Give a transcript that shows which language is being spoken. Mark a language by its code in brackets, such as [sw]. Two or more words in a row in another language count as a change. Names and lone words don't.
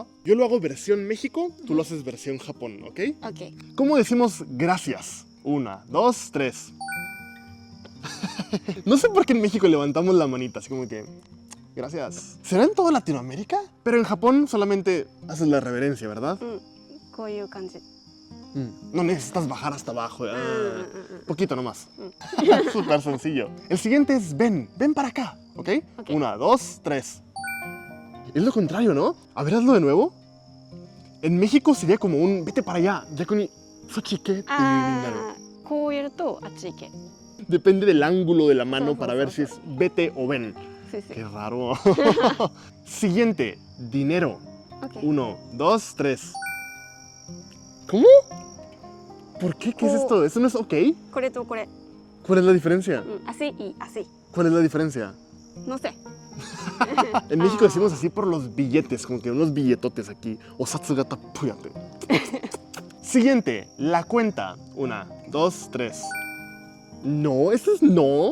[es] Yo lo hago versión México, tú lo haces versión Japón, ¿ok? Ok. ¿Cómo decimos gracias? 1, 2, 3. No sé por qué en México levantamos la manita, así como que... Gracias. ¿Será en toda Latinoamérica? Pero en Japón solamente haces la reverencia, ¿verdad? [ja] こういう感じ。 [es] No necesitas bajar hasta abajo. Poquito nomás. Súper sencillo. El siguiente es ven para acá, ¿ok? 1, 2, 3. Es lo contrario, ¿no? A ver, hazlo de nuevo. En México sería como un vete para allá. Depende del ángulo de la mano para ver si es vete o ven. Sí. Qué raro. Siguiente, dinero. 1, 2, 3. ¿Cómo? ¿Por qué? ¿Qué es esto? ¿Eso no es ok? [ja] これとこれ。 [es] ¿Cuál es la diferencia? Así y así. ¿Cuál es la diferencia? No sé. En México decimos así por los billetes, como que unos billetotes aquí. Osatsugata puyate. Siguiente, la cuenta. 1, 2, 3. No, eso es no.